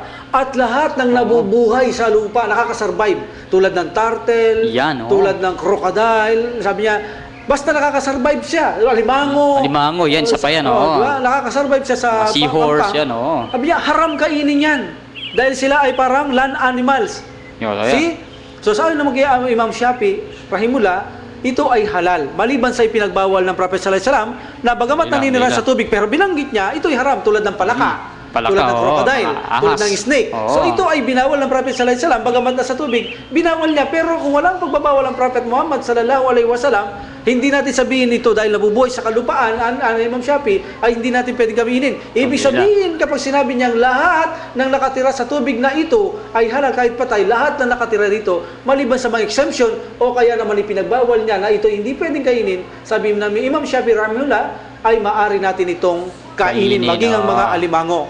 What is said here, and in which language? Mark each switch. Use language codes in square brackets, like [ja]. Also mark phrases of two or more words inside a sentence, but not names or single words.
[tl] At lahat ng nabubuhay sa lupa, nakakasurvive. Tulad ng turtle, tulad ng crocodile. Sabi niya, basta nakakasurvive siya. Alimango. Alimango, yan, sa pa yan. Diba? Nakakasurvive siya sa seahorse, yan. Sabi niya, haram kainin yan. Dahil sila ay parang [en] land animals. [tl] See? So sabi na Imam Shafi, rahimullah, ito ay halal. Maliban sa ipinagbawal ng Prophet [ar] sallallahu alaihi wasallam [tl] na bagamat naninirahan sa tubig, pero binanggit niya, ito ay haram tulad ng palaka. Tulad ng crocodile, tulad ng snake. So ito ay binawal ng Prophet [ar] sallallahu alaihi wasallam [tl] bagamat nasa tubig, binawal niya. Pero kung walang pagbabawal ng Prophet Muhammad [ar] sallallahu alaihi wasallam, [tl] hindi natin sabihin ito dahil nabubuhay sa kalupaan, Imam Shafi, ay hindi natin pwedeng gawinin. Ibig sabihin, kapag sinabi niyang lahat ng nakatira sa tubig na ito ay halal kahit patay, lahat ng nakatira dito, maliban sa mga exemption o kaya naman ipinagbawal niya na ito hindi pwedeng kainin, sabi namin Imam Shafi rahimahullah, ay maari natin itong kainin, maging ang mga alimango.